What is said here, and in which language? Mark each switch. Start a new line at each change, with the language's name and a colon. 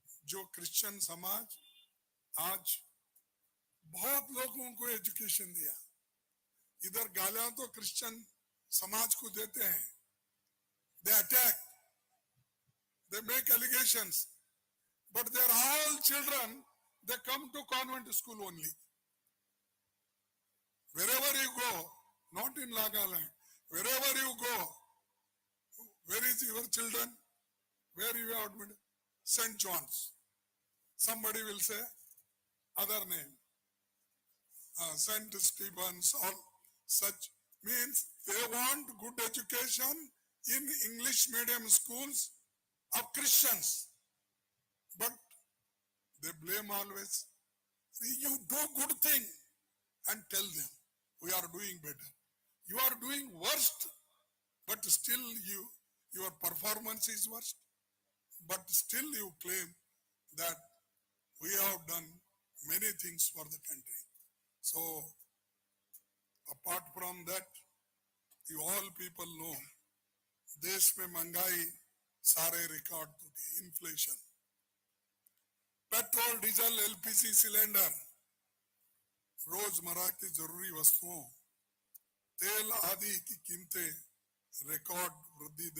Hindi: जो क्रिश्चियन समाज आज बहुत लोगों को एजुकेशन दिया, इधर गालियां तो क्रिश्चियन समाज को देते हैं,
English: they attack, they make allegations, but they are all children, they come to convent school only. Wherever you go, not in Nagaland, wherever you go, where is your children? Where you are admitted? St. John's. Somebody will say other name, St. Stephen's or such. Means they want good education in English medium schools of Christians, but they blame always. You do good thing and tell them we are doing better. You are doing worst, but still your performance is worst, but still you claim that we have done many things for the country. So apart from that, you all people know
Hindi: देश में महंगाई सारे record टूटे, inflation, petrol diesel LPG cylinder, रोजमर्रा की जरूरी वस्तुओं, तेल आदि की कीमतें रिकॉर्ड वृद्धि।